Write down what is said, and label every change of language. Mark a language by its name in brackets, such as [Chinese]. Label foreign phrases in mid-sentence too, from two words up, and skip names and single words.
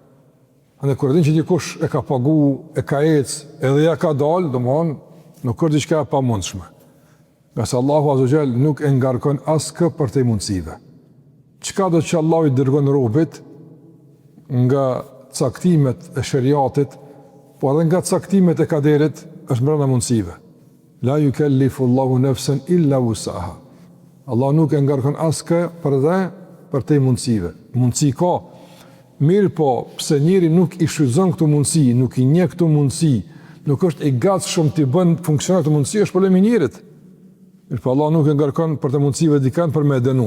[Albanian] Andë kur din që dikush e ka pagu, e ka ecë, edhe ja ka dalë, domthonë, nuk është diçka e pamundshme. Nga se Allahu [Arabic] عز وجل [Albanian] nuk e ngarkon askë për të mundësive. Çka do që Allahu i dërgon robit nga caktimet e shariatit, po edhe nga caktimet e kaderit, është brenda mundësive. [Arabic] لا يكلف الله نفسا إلا وسعها. [Albanian] Allah nuk e ngarkon askë për të mundësive. Mundësi ka. Mirë po, pse njeri nuk i shfrytëzon këto mundësi, nuk i njeh këto mundësi, nuk është i gatshëm të bën funksionar këto mundësi, është problemi i njerit. Mirë po, Allah nuk e ngarkon për të mundësive dikant për me dënu.